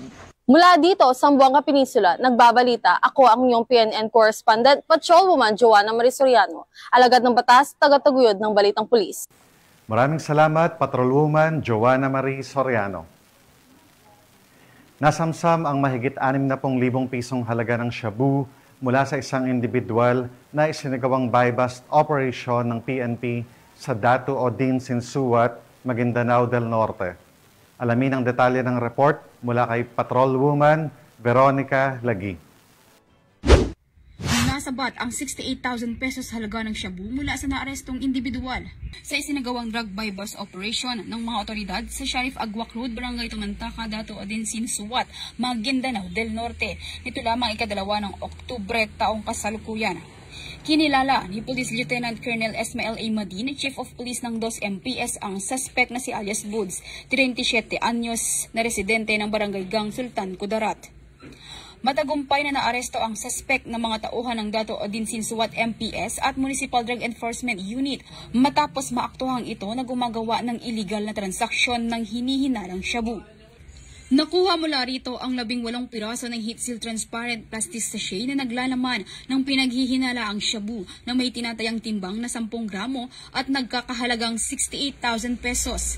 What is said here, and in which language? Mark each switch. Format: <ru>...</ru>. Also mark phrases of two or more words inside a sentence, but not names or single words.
<tl>Mula dito, Zamboanga Peninsula, nagbabalita, ako ang inyong PNN Correspondent, Patrolwoman Joanna Marie Soriano, alagad ng batas, tagataguyod ng Balitang Pulis. Maraming salamat, Patrolwoman Joanna Marie Soriano. Nasamsam ang mahigit 60,000 pisong halaga ng shabu mula sa isang individual na isinagawang</tl> <en>buy-bust operation</en> <tl>ng PNP sa Datu Odin Sinsuat, Maguindanao del Norte. Alamin ang detalye ng report mula kay Patrolwoman Veronica Lagi. Nasabat ang 68,000 pesos halaga ng shabu mula sa naarestong individual sa isinagawang</tl> <en>drug buy-bust operation</en> <tl>ng mga otoridad sa Sheriff Agwak Road, Barangay Tumantaka, Datu Odin Sinsuat, Maguindanao del Norte. Nito lamang ikadalawa ng Oktubre taong kasalukuyan. Kinilala ni Police Lieutenant Colonel Esmael A. Madin, Chief of Police ng 2 MPS, ang suspect na si alias Woods, 37 anyos na residente ng Barangay Gang Sultan, Kudarat. Matagumpay na naaresto ang suspect na mga tauhan ng Datu Odin Sinsuat MPS at Municipal Drug Enforcement Unit matapos maaktuhang ito na gumagawa ng illegal na transaksyon ng hinihinalang shabu. Nakuha mula rito ang 18 piraso ng</tl> <en>heat seal transparent plastic sachet</en> <tl>na naglalaman ng pinaghihinalaang shabu na may tinatayang timbang na 10 gramo at nagkakahalagang 68,000 pesos.</tl>